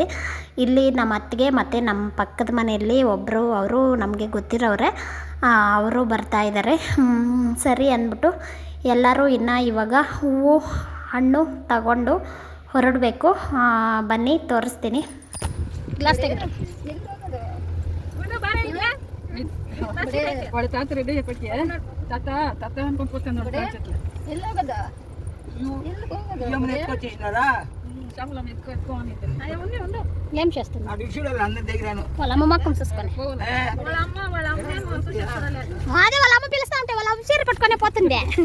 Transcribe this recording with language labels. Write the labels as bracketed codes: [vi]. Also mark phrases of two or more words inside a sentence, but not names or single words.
[kn] ಇಲ್ಲಿ ನಮ್ಮ ಅತ್ತಿಗೆ ಮತ್ತು ನಮ್ಮ ಪಕ್ಕದ ಮನೆಯಲ್ಲಿ ಒಬ್ಬರು, ಅವರು ನಮಗೆ ಗೊತ್ತಿರೋರೆ, ಅವರು ಬರ್ತಾ ಇದ್ದಾರೆ. ಸರಿ ಅಂದ್ಬಿಟ್ಟು ಎಲ್ಲರೂ ಇವಾಗ ಹೂವು ಹಣ್ಣು ತಗೊಂಡು ಹೊರಡಬೇಕು. ಬನ್ನಿ ತೋರಿಸ್ತೀನಿ. ಗ್ಲಾಸ್ ತೆಗೆದು [te] ఏం చేస్తున్నావు? వాళ్ళ అమ్మ మాకు చూసుకొని అదే వాళ్ళ అమ్మ పిలుస్తా ఉంటే వాళ్ళ అమ్మ చీర పట్టుకొని పోతుంది.